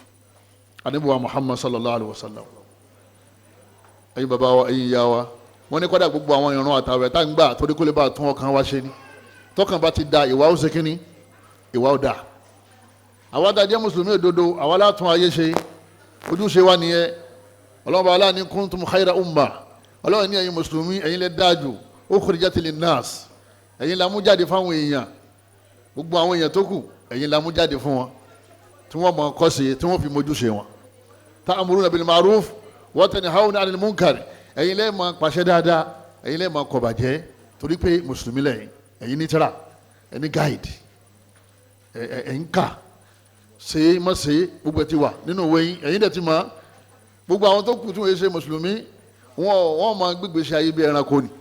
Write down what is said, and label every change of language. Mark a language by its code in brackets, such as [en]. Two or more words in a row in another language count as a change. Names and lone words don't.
[yo] Ànábì wa Muhammad [ar] صلى الله عليه وسلم [yo] ẹ̀yin bàbá wa ẹ̀yin ìyá wa wọ́n ní kọ́dà gbogbo àwọn ìran àtàwẹ̀ tá ń gbà torí kó lè bá a tún ọkàn wa ṣe ni tọkàn bá ti da ìwà ó ṣe kínní ìwà ó da àwa tá jẹ́ mùsùlùmí òdodo àwa látún ayé ṣe ojúṣe wa nìyẹn. Ọlọ́run bá aláàní [ar] كنتم خير أمة, [yo] Ọlọ́run ní ẹ̀yin mùsùlùmí ẹ̀yin lẹ dájú [ar] أخرجت للناس, [yo] ẹ̀yin la mú jáde fáwọn èèyàn, gbogbo àwọn èèyàn tó kù ẹ̀yin la mú jáde fún wọn tí wọ́n mọ̀ kọ́ sí tí wọ́n fi mójúṣe wọn. [ar] تأمرون بالمعروف وتنهون عن المنكر, [yo] ẹ̀yin lẹ máa pàṣẹ dáadáa ẹ̀yin lẹ máa kọ̀ bàjẹ́ torí pé mùsùlùmí lẹ́yìn, ẹ̀yin ní tírà ẹni guide ẹ̀yin kà ṣe má ṣe gbogbo ẹ̀ ti wà nínú òwe yín, ẹ̀yin dẹ̀ ti mọ̀. Gbogbo àwọn tó kù tí wọ́n ṣe mùsùlùmí wọ́n máa gbégbé ṣe ayé bí ẹranko ni.